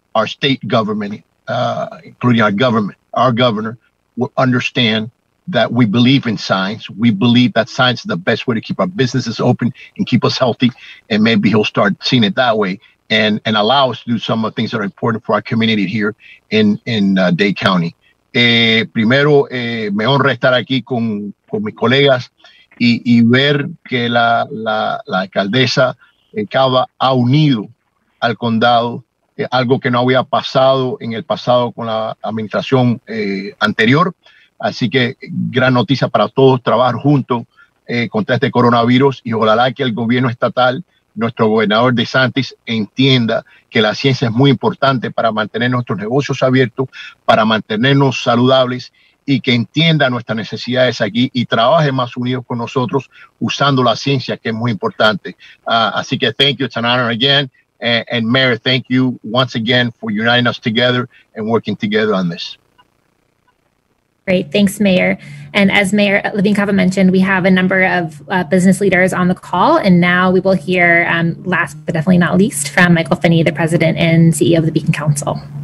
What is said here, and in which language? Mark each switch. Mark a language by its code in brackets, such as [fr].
[en] our state government, including our governor, will understand that we believe in science. We believe that science is the best way to keep our businesses open and keep us healthy. And maybe he'll start seeing it that way and allow us to do some of the things that are important for our community here in Dade County. [es] Primero, me honra estar aquí con mis colegas y ver que la alcaldesa Cava ha unido al condado, algo que no había pasado en el pasado con la administración anterior. Así que gran noticia para todos, trabajar juntos contra este coronavirus y ojalá que el gobierno estatal, nuestro gobernador DeSantis, entienda que la ciencia es muy importante para mantener nuestros negocios abiertos, para mantenernos saludables y que entienda nuestras necesidades aquí y trabaje más unidos con nosotros usando la ciencia, que es muy importante. Así que [en] thank you, it's an honor again. And Mayor, thank you once again for uniting us together and working together on this. Great. Thanks, Mayor. And as Mayor Levine Cava mentioned, we have a number of business leaders on the call. And now we will hear, last but definitely not least, from Michael Finney, the President and CEO of the Beacon Council.